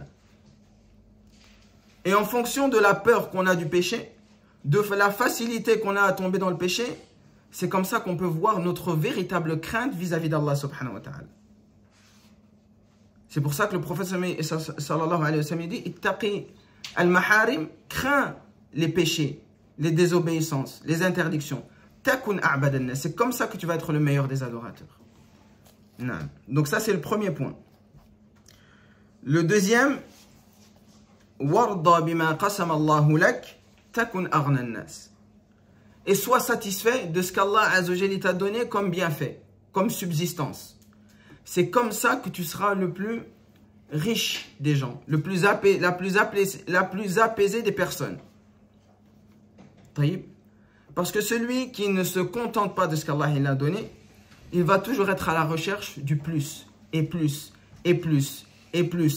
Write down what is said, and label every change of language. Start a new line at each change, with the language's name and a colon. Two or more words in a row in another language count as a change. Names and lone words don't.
French: Et en fonction de la peur qu'on a du péché, de la facilité qu'on a à tomber dans le péché, c'est comme ça qu'on peut voir notre véritable crainte vis-à-vis d'Allah
Arabic: سبحانه وتعالى.
French: C'est pour ça que le prophète
Arabic: صلى الله عليه وسلم
French: dit
Arabic: اتق المحارم,
French: crains les péchés, les désobéissances, les interdictions.
Arabic: تكن أعبد الناس.
French: C'est comme ça que tu vas être le meilleur des adorateurs. Non. Donc ça c'est le premier point. Le deuxième,
Arabic: وارض بما قسم الله لك تكن أغنى الناس.
French: Et sois satisfait de ce qu'Allah
Arabic: عز وجل
French: t'a donné comme bienfait, comme subsistance. C'est comme ça que tu seras le plus riche des gens, la plus apaisée des personnes. Parce que celui qui ne se contente pas de ce qu'Allah a donné, il va toujours être à la recherche du plus, et plus, et plus, et plus.